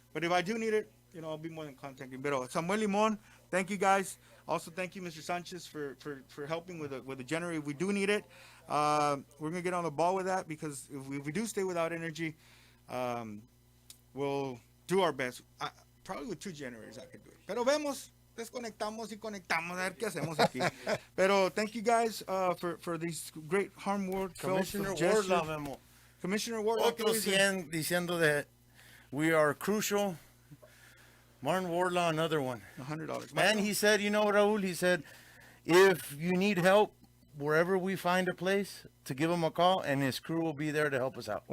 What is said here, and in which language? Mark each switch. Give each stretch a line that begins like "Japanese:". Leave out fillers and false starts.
English: But if I do need it, I'll be more than contacting. But Samuel Limon, thank you guys. Also, thank you, Mr. Sanchez, for helping with the generator. If we do need it, we're going to get on the ball with that, because if we do stay without energy, we'll do our best. Probably with 2 generators I could do it.
Spanish: Pero vemos, desconectamos y conectamos, a ver qué hacemos aquí.
English: Pero thank you guys for these great hard work. Commissioner Wardlaw, Memo. Commissioner Wardlaw.
Spanish: Otro 100 diciendo
English: that we are crucial. Martin Wardlaw, another one. $100. And he said, Raul, he said, if you need help, wherever we find a place, to give him a call, and his crew will be there to help us out.